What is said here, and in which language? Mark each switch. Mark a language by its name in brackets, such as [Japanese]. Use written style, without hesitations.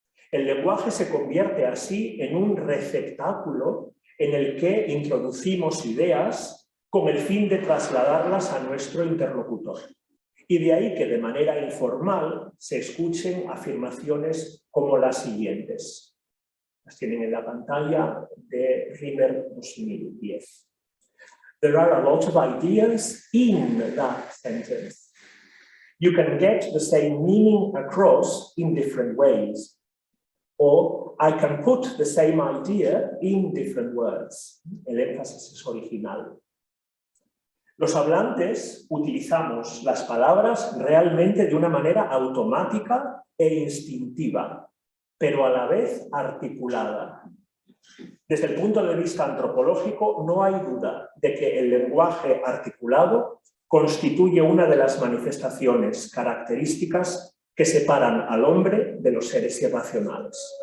[Spanish] El lenguaje se convierte así en un receptáculo en el que introducimos ideas con el fin de trasladarlas a nuestro interlocutor. Y de ahí que de manera informal se escuchen afirmaciones como las siguientes. Las tienen en la pantalla de Rimmer 2010. [English] There are a lot of ideas in that sentence. You can get the same meaning across in different ways. Or I can put the same idea in different words. [Spanish] El énfasis es original. Los hablantes utilizamos las palabras realmente de una manera automática e instintiva, pero a la vez articulada. Desde el punto de vista antropológico, no hay duda de que el lenguaje articulado constituye una de las manifestaciones características que separan al hombre de los seres irracionales.